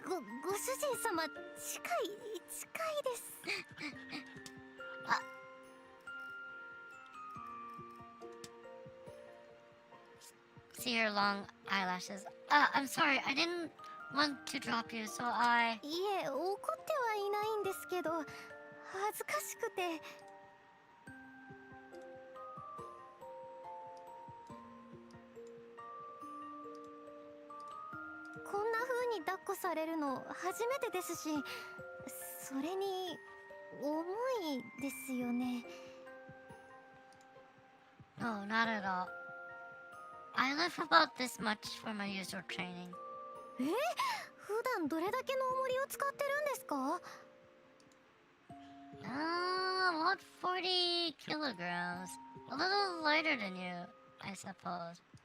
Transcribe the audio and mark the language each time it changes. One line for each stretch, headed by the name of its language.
Japanese: ご主人様近いです
English: See her long eyelashes. I'm sorry, I didn't want to drop you, so I.
Japanese: いえ怒ってはいないんですけど恥ずかしくてこんな風に抱っこされるの初めてですしそれに重いですよね
English: No, not at all. I lift about this much for my usual training.
Japanese: 普段どれだけの重りを使ってるんですか
English: About 40 kilograms. A little lighter than you, I suppose.